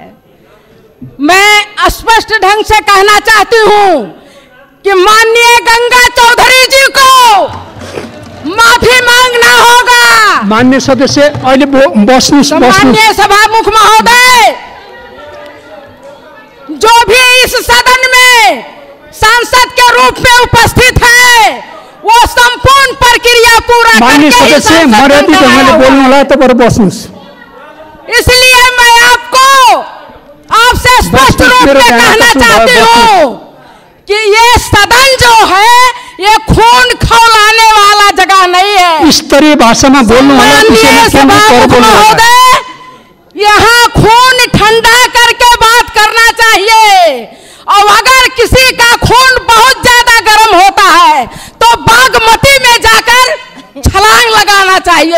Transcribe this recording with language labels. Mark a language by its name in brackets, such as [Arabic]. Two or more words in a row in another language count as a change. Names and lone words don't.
[Hindi] मैं स्पष्ट ढंग से कहना चाहती हूं कि माननीय गंगा चौधरी जी को माफी मांगना होगा। माननीय सदस्य माननीय सभामुख महोदय, जो भी इस सदन में सांसद के रूप में उपस्थित है वो संपूर्ण प्रक्रिया पूरा [Nepali] माननीय सदस्य मर्यादित ढंगले बोल्नु होला, तपाईहरु बस्नुस्। [Hindi] इसलिए मैं आपसे स्पष्ट रूप में कहना चाहती हूँ कि ये सदन जो है ये खून खौलाने वाला जगह नहीं है। स्तरीय भाषा में बोलने महोदय, यहाँ खून ठंडा करके बात करना चाहिए, और अगर किसी का खून बहुत ज्यादा गर्म होता है तो बागमती में जाकर छलांग लगाना चाहिए।